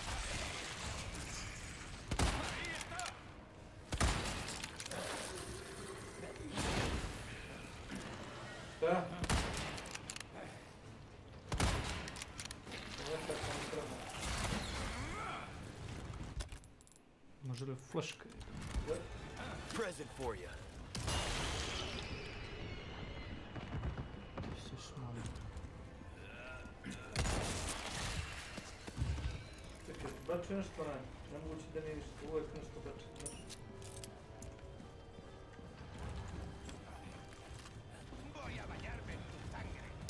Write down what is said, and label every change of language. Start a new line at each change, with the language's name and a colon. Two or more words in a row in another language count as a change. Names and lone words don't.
Serbian: Šta? Može li flaška?
English: Present for you.
Serbian: Isus mali. Čekaj, bači nešto na, nemoguće da nije ništa, uvijek nešto bači, znaš.
Spanish: Voy a bañarme en tu sangre.